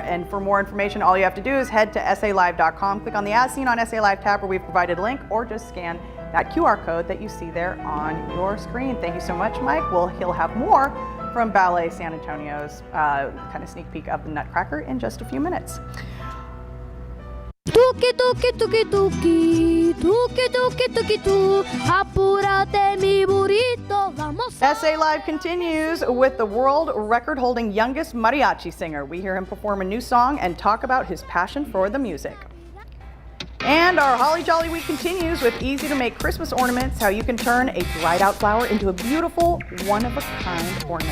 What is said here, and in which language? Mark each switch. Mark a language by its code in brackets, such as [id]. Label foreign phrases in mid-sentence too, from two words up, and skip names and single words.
[en] And for more information, all you have to do is head to SALive.com, click on the As Seen on SA Live tab where we've provided a link, or just scan that QR code that you see there on your screen. Thank you so much, Mike. He'll have more from Ballet San Antonio's kind of sneak peek of The Nutcracker in just a few minutes. [es] Tuki tuki tuki tuki, tuki tuki tuki tu, apúrate mi burrito, vamos. [en] SA Live continues with the world record-holding youngest mariachi singer. We hear him perform a new song and talk about his passion for the music. And our Holly Jolly Week continues with easy-to-make Christmas ornaments, how you can turn a dried-out flower into a beautiful, one-of-a-kind ornament.